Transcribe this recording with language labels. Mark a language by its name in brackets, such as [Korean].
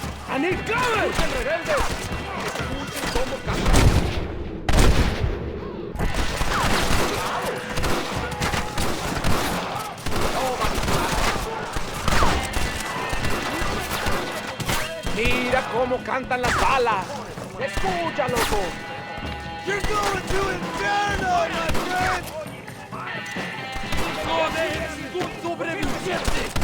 [English] ¡I need cover! [Spanish] ¡Escuchen, rebeldes! ¡Escuchen cómo cantan! ¡Mira cómo cantan las balas! ¡Escucha, loco! [English] You're going to inferno, my friend! [Spanish] ¡No dejes ningún sobreviviente!